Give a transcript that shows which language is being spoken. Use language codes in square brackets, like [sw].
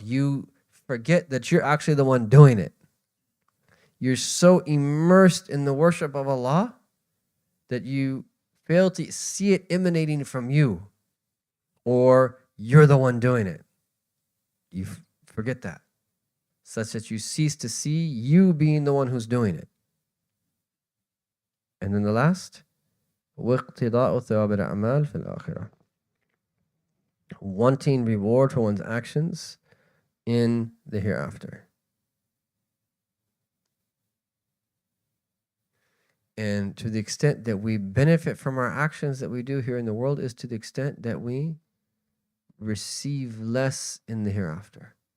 [en] You forget that you're actually the one doing it. You're so immersed in the worship of Allah that you fail to see it emanating from you, or you're the one doing it. You forget that, such that you cease to see you being the one who's doing it. And then the last, [ar] وَاقْتِضَاءُ ثَوَابِ الْأَعْمَالِ فِي الْآخِرَةِ. [en] Wanting reward for one's actions in the hereafter. And to the extent that we benefit from our actions that we do here in the world is to the extent that we receive less in the hereafter.